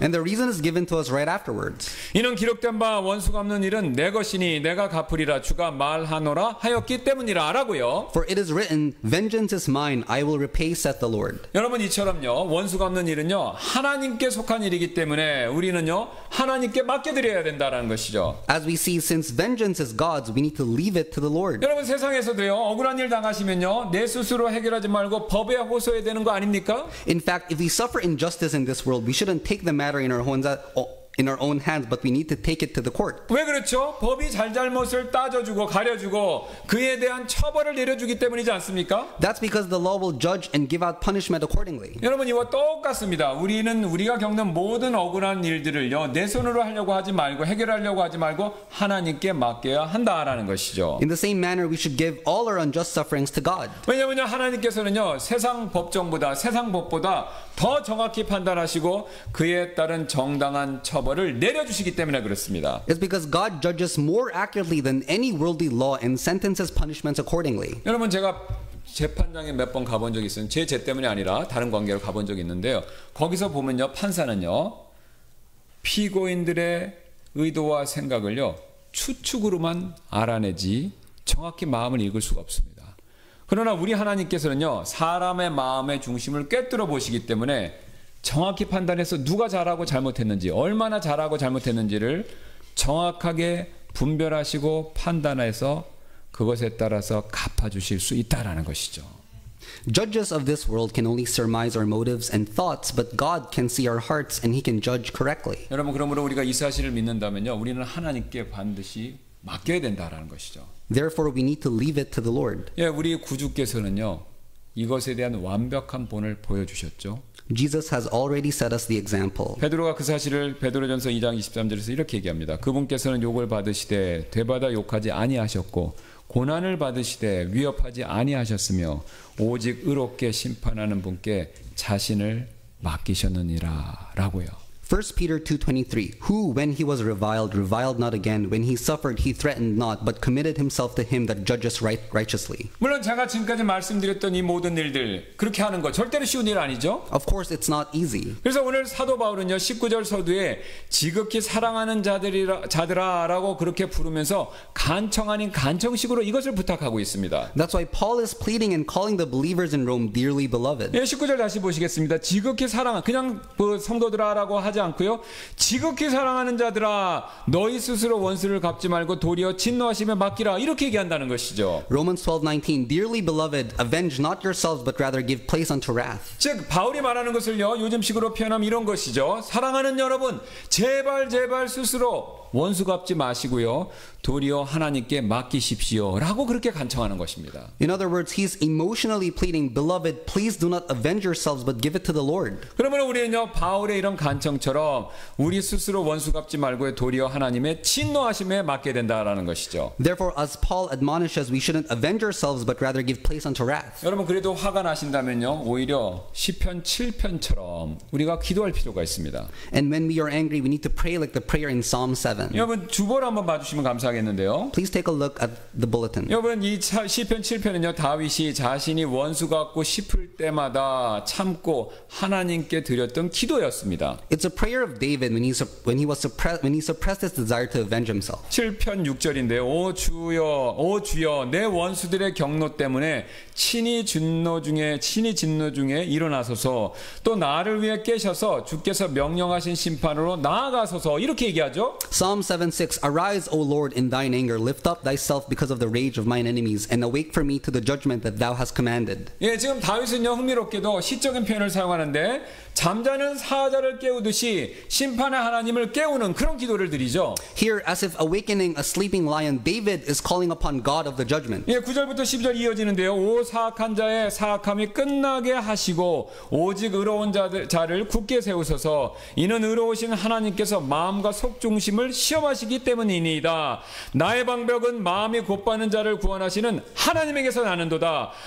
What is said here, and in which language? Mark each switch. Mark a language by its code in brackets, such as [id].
[en] And the reason is given to us right afterwards. [ko] 이는 기록된 바 원수 갚는 일은 내 것이니 내가 갚으리라 주가 말하노라 하였기 때문이라 라고요. [en] For it is written, Vengeance is mine, I will repay, saith the Lord. [ko] 여러분 이처럼요 원수 갚는 일은요 하나님께 속한 일이기 때문에 우리는요 하나님께 맡겨드려야 된다라는 것이죠. [en] As we see, since vengeance is God's, we need to leave it to the Lord. [ko] 여러분 세상에서도요 억울한 일 당하시면요 내 스스로 해결하지 말고 법에 호소해야 되는 거 아닙니까? [en] In fact, if we suffer injustice in this world, we shouldn't take the matter in our in our own hands, but we need to take it to the court. [ko] 왜 그렇죠? 법이 잘잘못을 따져주고 가려주고 그에 대한 처벌을 내려주기 때문이지 않습니까? [en] That's because the law will judge and give out punishment accordingly. [ko] 여러분 이와 똑같습니다. 우리가 겪는 모든 억울한 일들을요 내 손으로 하려고 하지 말고 해결하려고 하지 말고 하나님께 맡겨야 한다라는 것이죠. [en] In the same manner, we should give all our unjust sufferings to God. [ko] 왜냐하면 하나님께서는요 세상 법정보다 세상 법보다 더 정확히 판단하시고 그에 따른 정당한 처벌을 내려주시기 때문에 그렇습니다. [en] It's because God judges more accurately than any worldly law and sentences punishments accordingly. [ko] 여러분 제가 재판장에 몇 번 가본 적이 있어요. 제 때문이 아니라 다른 관계로 가본 적이 있는데요. 거기서 보면요 판사는요 피고인들의 의도와 생각을요 추측으로만 알아내지 정확히 마음을 읽을 수가 없습니다. 그러나 우리 하나님께서는요 사람의 마음의 중심을 꿰뚫어 보시기 때문에 정확히 판단해서 누가 잘하고 잘못했는지 얼마나 잘하고 잘못했는지를 정확하게 분별하시고 판단해서 그것에 따라서 갚아주실 수 있다라는 것이죠. [en] Judges of this world can only surmise our motives and thoughts, but God can see our hearts and He can judge correctly. [ko] 여러분 그러므로 우리가 이 사실을 믿는다면요 우리는 하나님께 반드시 맡겨야 된다라는 것이죠. [en] Therefore, we need to leave it to the Lord. [ko] 예, 우리 구주께서는요 이것에 대한 완벽한 본을 보여주셨죠. [en] Jesus has already set us the example. [ko] 베드로가 그 사실을 베드로전서 2장 23절에서 이렇게 얘기합니다. 그분께서는 욕을 받으시되 되받아 욕하지 아니하셨고 고난을 받으시되 위협하지 아니하셨으며 오직 의롭게 심판하는 분께 자신을 맡기셨느니라 라고요. [en] 1 Peter 2:23 Who when he was reviled not again, when he suffered he threatened not, but committed himself to him that judges righteously. [ko] 물론 제가 지금까지 말씀드렸던 이 모든 일들 그렇게 하는 거 절대로 쉬운 일 아니죠. [en] Of course it's not easy. [ko] 그래서 오늘 사도 바울은요 19절 서두에 지극히 사랑하는 자들아라고 그렇게 부르면서 간청 아닌 간청식으로 이것을 부탁하고 있습니다. [en] That's why Paul is pleading and calling the believers in Rome dearly beloved. [ko] 예, 19절 다시 보시겠습니다. 지극히 사랑한 그냥 성도들아라고 하지 않고요. 지극히 사랑하는 자들아 너희 스스로 원수를 갚지 말고 도리어 진노하심에 맡기라 이렇게 얘기한다는 것이죠. [en] Romans 12:19 Dearly beloved, avenge not yourselves but rather give place unto wrath. [ko] 즉 바울이 말하는 것을요 요즘식으로 표현하면 이런 것이죠. 사랑하는 여러분 제발 스스로 원수 갚지 마시고요. 도리어 하나님께 맡기십시오 라고 그렇게 간청하는 것입니다. [en] In other words, he's emotionally pleading, beloved, please do not avenge yourselves but give it to the Lord. [ko] 그러면 우리는요 바울의 이런 간청처럼 우리 스스로 원수 갚지 말고 도리어 하나님의 진노하심에 맡게 된다라는 것이죠. [en] Therefore, as Paul admonishes, we shouldn't avenge ourselves but rather give place unto wrath. [ko] 여러분 그래도 화가 나신다면요 오히려 시편 7편처럼 우리가 기도할 필요가 있습니다. [en] And when we are angry, we need to pray like the prayer in Psalm 7. [ko] 여러분 주보를 한번 봐주시면 감사하겠는데요. [en] Please take a look at the bulletin. [ko] 여러분 이 시편 7편은요 다윗이 자신이 원수 같고 싶을 때마다 참고 하나님께 드렸던 기도였습니다. [en] It's a prayer of David when he suppressed his desire to avenge himself. [ko] 7편 6절인데요. 오 주여 내 원수들의 경노 때문에 친히 진노 중에 일어나소서 또 나를 위해 깨셔서 주께서 명령하신 심판으로 나아가소서 이렇게 얘기하죠. [en] Psalm 7:6 Arise, O Lord, in thine anger, lift up thyself because of the rage of mine enemies, and awake for me to the judgment that thou hast commanded. [ko] 예, 지금 다윗은요 흥미롭게도 시적인 표현을 사용하는데 잠자는 사자를 깨우듯이 심판의 하나님을 깨우는 그런 기도를 드리죠. [en] Here, as if awakening a sleeping lion, David is calling upon God of the judgment. [ko] 예, 9절부터 10절 이어지는데요. 오 사악한 자의 사악함이 끝나게 하시고 오직 의로운 자를 굳게 세우소서. 이는 의로우신 하나님께서 마음과 속중심을 시험하시기 때문이니이다. 나의 방벽은 마음이 곧바는 자를 구원하시는 하나님에게서 나는도다.